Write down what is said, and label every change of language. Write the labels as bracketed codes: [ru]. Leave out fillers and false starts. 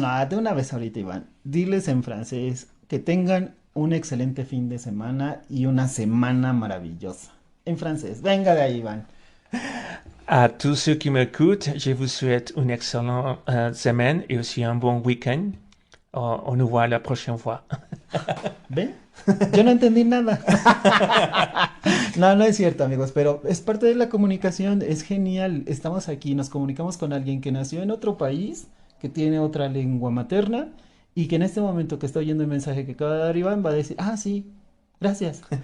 [es] no, de una vez ahorita, Iván. Diles en francés que tengan un excelente fin de semana y una semana maravillosa. En francés, venga de ahí, Iván. [fr] À tous ceux qui m'écoutent, je vous souhaite une excellente semaine et aussi un bon week-end. On nous voit la prochaine fois. [es] ¿Ven? Yo no entendí nada. No, no es cierto, amigos, pero es parte de la comunicación, es genial. Estamos aquí, nos comunicamos con alguien que nació en otro país, que tiene otra lengua materna y que en este momento que está oyendo el mensaje que acaba de dar Iván va a decir, ah, sí, gracias.